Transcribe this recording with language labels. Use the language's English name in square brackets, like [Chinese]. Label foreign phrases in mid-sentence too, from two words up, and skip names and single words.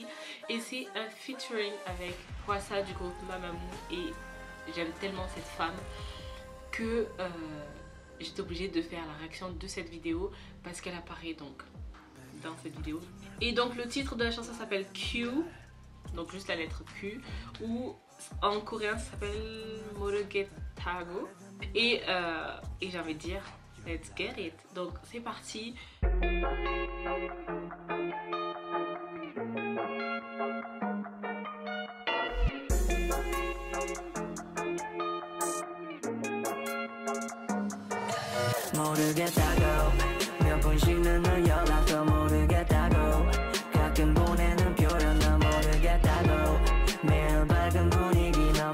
[French] Et c'est un featuring avec Hwasa du groupe Mamamoo et j'aime tellement cette femme que j'étais obligée de faire la réaction de cette vidéo parce qu'elle apparaît donc dans cette vidéo. Et donc le titre de la chanson s'appelle Q, donc juste la lettre Q, ou en coréen ça s'appelle Morugethago. Et j'ai envie de dire [English] let's get it. [French] Donc c'est parti. [Korean] 모르겠다고 몇 번씩은 널 연락도 모르겠다고 가끔 보내는 표현도 모르겠다고 매일 밝은 분위기 너